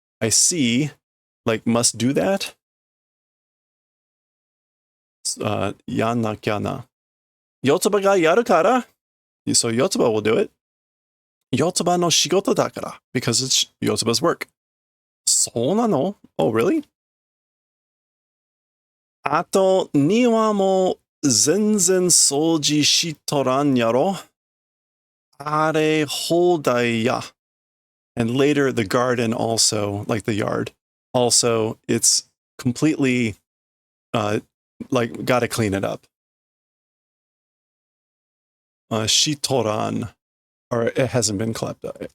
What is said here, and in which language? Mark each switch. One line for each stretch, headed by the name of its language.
English: I see. Like, must do that?
Japanese: やんなきゃな.Yotsuba ga yaru kara.
English: So Yotsuba will do it.
Japanese: Yotsuba no shigoto da kara.
English: Because it's Yotsuba's work.
Japanese: そうなの?
English: Oh, really?
Japanese: あと、庭も全然掃除しとらんやろ? あれ放題や.
English: And later, the garden also, like the yard, also, it's completely, like, gotta clean it up. Shitoran, or it hasn't been cleaned up.